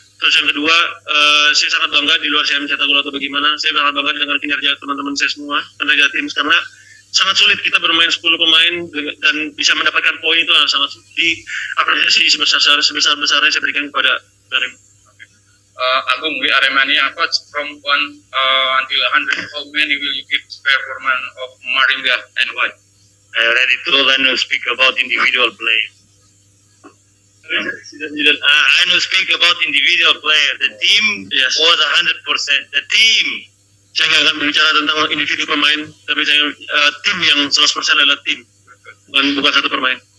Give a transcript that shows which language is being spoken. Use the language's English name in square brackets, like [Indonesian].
[Indonesian] Terus yang kedua, saya sangat bangga di luar saya mencetak gol atau bagaimana. Saya sangat bangga dengan kinerja teman-teman saya semua, kinerja tim, karena sangat sulit kita bermain 10 pemain dan bisa mendapatkan poin itu sangat diapresiasi sebesar-besarnya saya berikan kepada Karim. [English] Agung, we Aremania coach from 1 until 100. How many will you give performance of Maringga and why? I already told I know speak about individual play. I know speak about individual player. The team was 100%. The team. [Indonesian] Saya nggak akan berbicara tentang individu pemain, tapi tim yang 100% adalah tim, bukan satu pemain.